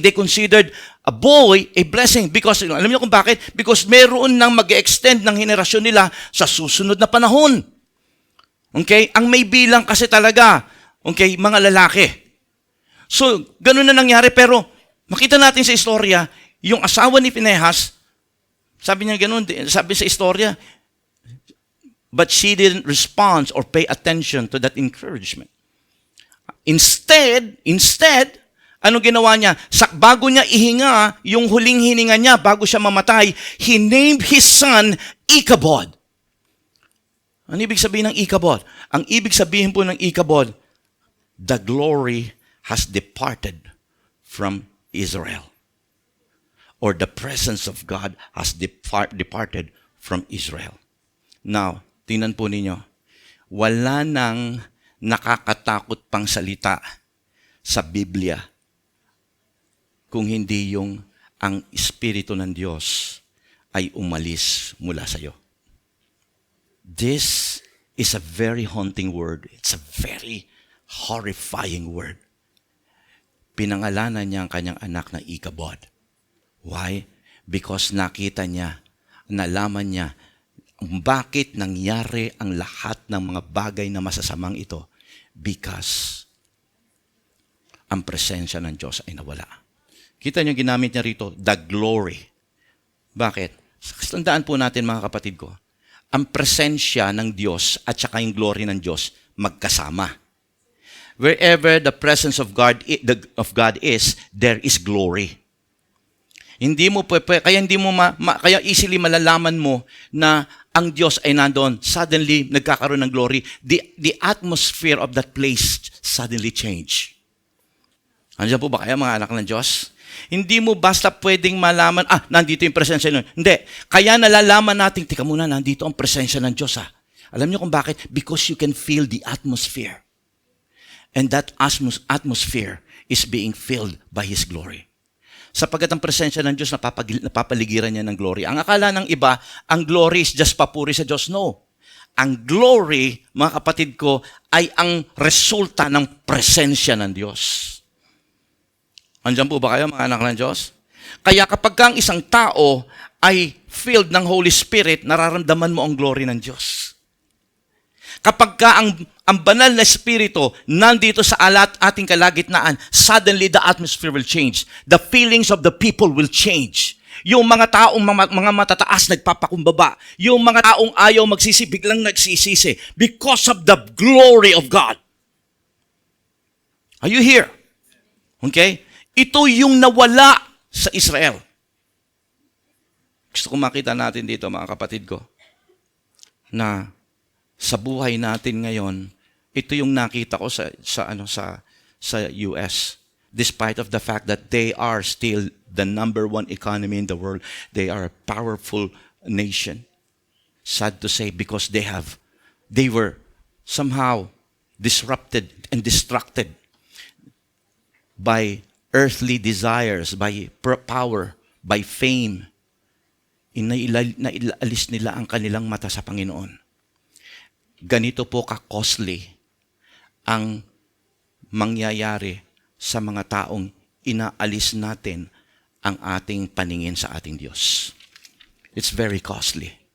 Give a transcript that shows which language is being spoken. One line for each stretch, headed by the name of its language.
English: They considered a boy a blessing because,
Filipino: alam niyo kung bakit? Because meron nang mag-extend ng henerasyon nila sa susunod na panahon. Okay? Ang may bilang kasi talaga, okay, mga lalaki. So, ganun na nangyari, pero makita natin sa istorya, yung asawa ni Phinehas, sabi niya ganun, sabi sa istorya,
English: but she didn't respond or pay attention to that encouragement.
Filipino: Instead, ano ginawa niya? Bago niya ihinga, yung huling hininga niya, bago siya mamatay,
English: he named his son Ichabod.
Filipino: Ano ibig sabihin ng ikabod? Ang ibig sabihin po ng ikabod,
English: the glory has departed from Israel. Or the presence of God has departed from Israel.
Filipino: Now, tingnan po ninyo, wala nang nakakatakot pang salita sa Biblia kung hindi yung ang Espiritu ng Diyos ay umalis mula sa iyo.
English: This is a very haunting word. It's a very horrifying word.
Filipino: Pinangalanan niya ang kanyang anak na Ikabod. Why? Because nakita niya, nalaman niya, bakit nangyari ang lahat ng mga bagay na masasamang ito? Because ang presensya ng Diyos ay nawala. Kita niyo ginamit niya rito, the glory. Bakit? Tandaan po natin mga kapatid ko, ang presensya ng Diyos at saka yung glory ng Diyos magkasama.
English: Wherever the presence of God is, there is glory.
Filipino: Hindi mo kaya hindi mo kaya easily malalaman mo na ang Diyos ay nandoon. Suddenly nagkakaroon ng glory.
English: The atmosphere of that place suddenly change.
Filipino: Andiyan po ba kaya mga anak ng Diyos? Hindi mo basta pwedeng malaman, nandito yung presensya nun. Hindi. Kaya nalalaman natin, tika muna, nandito ang presensya ng Diyos. Alam niyo kung bakit?
English: Because you can feel the atmosphere. And that atmosphere is being filled by His glory.
Filipino: Sapagkat ang presensya ng Diyos napapaligiran niya ng glory. Ang akala ng iba, ang glory is just papuri sa Diyos. No. Ang glory, mga kapatid ko, ay ang resulta ng presensya ng Diyos. Andiyan po ba kayo mga anak ng Diyos? Kaya kapag ang isang tao ay filled ng Holy Spirit, nararamdaman mo ang glory ng Diyos. Kapag ang banal na Espiritu nandito sa ating kalagitnaan,
English: suddenly the atmosphere will change. The feelings of the people will change.
Filipino: Yung mga taong mga matataas nagpapakumbaba. Yung mga taong ayaw magsisi, biglang nagsisisi.
English: Because of the glory of God. Are you here? Okay?
Filipino: Ito yung nawala sa Israel. Gusto ko makita natin dito mga kapatid ko na sa buhay natin ngayon, ito yung nakita ko sa US.
English: Despite of the fact that they are still the number one economy in the world, they are a powerful nation. Sad to say because they were somehow disrupted and distracted by earthly desires, by power, by fame.
Filipino: Nailalis nila ang kanilang mata sa Panginoon. Ganito po ka-costly ang mangyayari sa mga taong inaalis natin ang ating paningin sa ating Diyos.
English: It's very costly.